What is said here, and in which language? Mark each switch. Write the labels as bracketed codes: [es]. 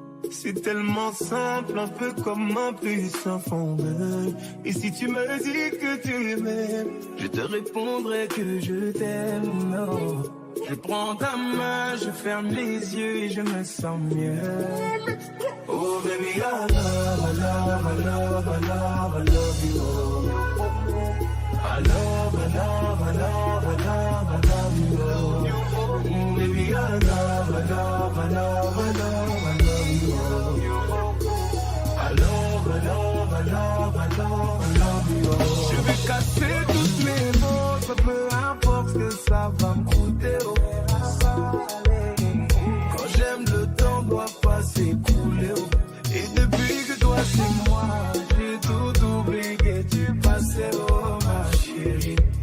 [fr] C'est tellement simple, un peu comme un puissant fondeur. Et si tu me dis que tu m'aimes, je te répondrai que je t'aime. Oh. Je prends ta main, je ferme les yeux et je me sens mieux. [en] Oh baby, I love, I love, I love, I love, I love you. I love, I love, I love, I love, I love you. Baby, I love, I love, I love, I love, I love you. I love, I love, I love, I love, I love you. [fr] Je vais casser toutes mes mots, peu importe ce que ça va me coûter. Quand j'aime, le temps doit pas s'écouler. Et depuis que toi c'est moi, j'ai tout oublié du passé, oh ma chérie.